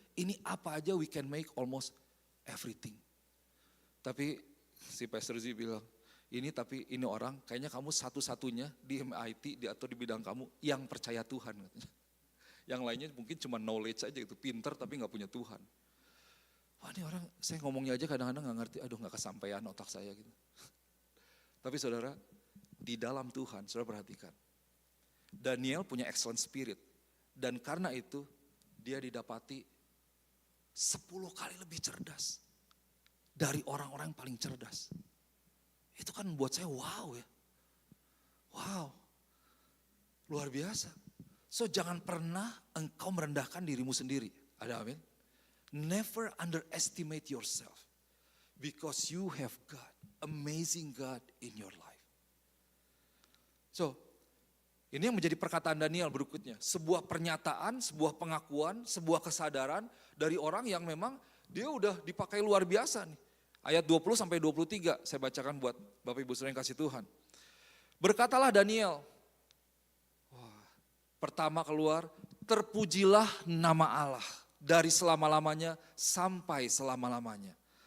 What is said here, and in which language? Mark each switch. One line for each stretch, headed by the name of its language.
English: Ini apa aja we can make almost everything.
Indonesian: Tapi si Pastor Z bilang, ini orang kayaknya kamu satu-satunya di MIT atau di bidang kamu yang percaya Tuhan. Yang lainnya mungkin cuma knowledge aja gitu, pinter tapi gak punya Tuhan. Wah ini orang, saya ngomongnya aja kadang-kadang gak ngerti, aduh gak kesampaian otak saya gitu. Tapi saudara, di dalam Tuhan, saudara perhatikan. Daniel punya excellent spirit. Dan karena itu, dia didapati 10 kali lebih cerdas dari orang-orang yang paling cerdas. Itu kan membuat saya wow ya. Wow, luar biasa. So jangan pernah engkau merendahkan dirimu sendiri. Ada amin?
English: Never underestimate yourself. Because you have God, amazing God in your life.
Indonesian: So, ini yang menjadi perkataan Daniel berikutnya. Sebuah pernyataan, sebuah pengakuan, sebuah kesadaran dari orang yang memang dia udah dipakai luar biasa nih. Ayat 20 sampai 23 saya bacakan buat Bapak Ibu Saudara yang kasih Tuhan. Berkatalah Daniel, pertama keluar, terpujilah nama Allah dari selama-lamanya sampai selama-lamanya.